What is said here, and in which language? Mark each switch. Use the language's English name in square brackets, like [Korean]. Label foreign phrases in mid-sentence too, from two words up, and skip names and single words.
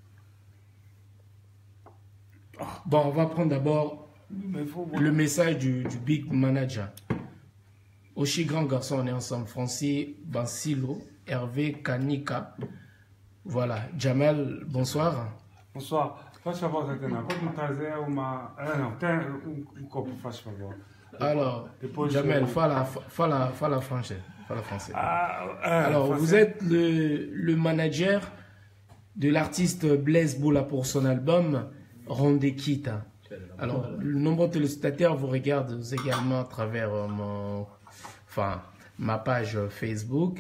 [French] Bon, on va prendre d'abord le message du Big Manager. Oshi grand garçon, on est ensemble. Francis Bansilo. Hervé Kanika. Voilà. Jamal, bonsoir. Bonsoir. [Portuguese] Faz favor, Zatanna. Pode me trazer uma. Não, tem copo, faz favor. [French] Alors, Jamal, fala français. Alors, français. vous êtes le manager de l'artiste Blaise Boula pour son album Randekita. Alors, le nombreux téléspectateurs vous regardent également à travers ma page Facebook.